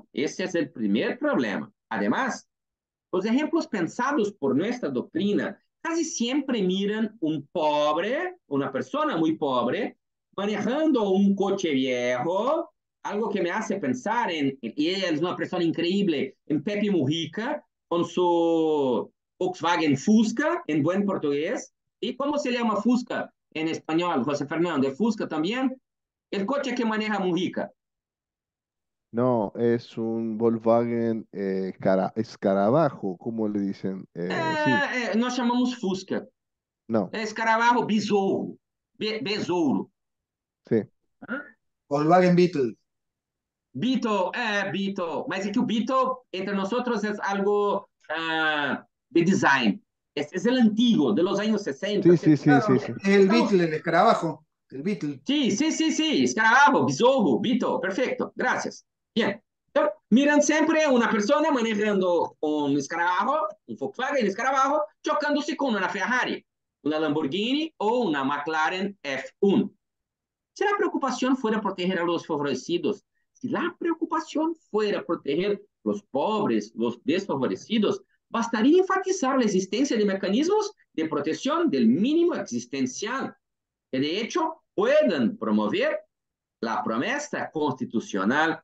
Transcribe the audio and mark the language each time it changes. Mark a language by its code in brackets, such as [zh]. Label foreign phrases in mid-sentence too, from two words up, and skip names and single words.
[es] Ese es el primer problema. Además, los ejemplos pensados por nuestra doctrina casi siempre miran un pobre, una persona muy pobre, manejando un coche viejo, algo que me hace pensar y ella es una persona increíble, en Pepe Mujica, con su Volkswagen Fusca, en buen portugués. ¿Y cómo se llama Fusca en español, José Fernando? ¿Fusca también? El coche que maneja Mujica. No, es un Volkswagen escarabajo, ¿cómo le dicen? Sí, [pt] Nós chamamos Fusca. [es] no, Escarabajo, besouro. Besouro. sí. Volkswagen Beetle. Beetle, Beetle. [pt] Mas é que o Beetle, entre nós é algo de design. [es] Es el antiguo, de los años 60. Sí, sí, sí, sí, Claro, sí. es el Beetle, el escarabajo. El Beetle. Sí, sí, sí, sí. Escarabajo, besouro, Beetle. Perfecto. Gracias. Bien. [pt] Então, miran sempre uma pessoa manejando um escarabajo, um Volkswagen escarabajo, chocando-se com uma Ferrari, uma Lamborghini ou uma McLaren F1. [es] Si la preocupación fuera proteger a los favorecidos, si la preocupación fuera proteger los pobres, los desfavorecidos, bastaría enfatizar la existencia de mecanismos de protección del mínimo existencial, que de hecho puedan promover la promesa constitucional.